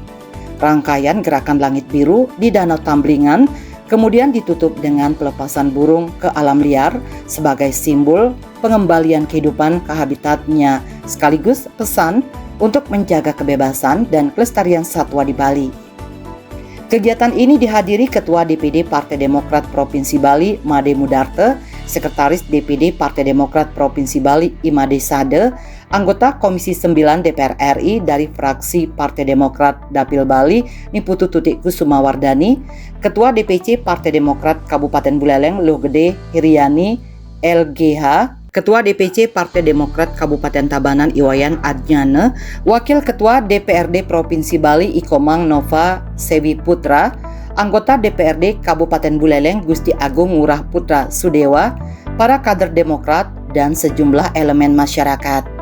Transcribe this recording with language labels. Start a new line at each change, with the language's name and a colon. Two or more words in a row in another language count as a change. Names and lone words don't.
Indonesian: Rangkaian Gerakan Langit Biru di Danau Tamblingan kemudian ditutup dengan pelepasan burung ke alam liar sebagai simbol pengembalian kehidupan ke habitatnya, sekaligus pesan untuk menjaga kebebasan dan kelestarian satwa di Bali. Kegiatan ini dihadiri Ketua DPD Partai Demokrat Provinsi Bali Made Mudarte, Sekretaris DPD Partai Demokrat Provinsi Bali Imade Sade, anggota Komisi 9 DPR RI dari fraksi Partai Demokrat Dapil Bali Niputu Tutik Kusumawardani, Ketua DPC Partai Demokrat Kabupaten Buleleng Lohgede Hiriani LGH, Ketua DPC Partai Demokrat Kabupaten Tabanan Iwayan Adnyane, Wakil Ketua DPRD Provinsi Bali Ikomang Nova Sewi Putra, anggota DPRD Kabupaten Buleleng Gusti Agung Ngurah Putra Sudewa, para kader Demokrat, dan sejumlah elemen masyarakat.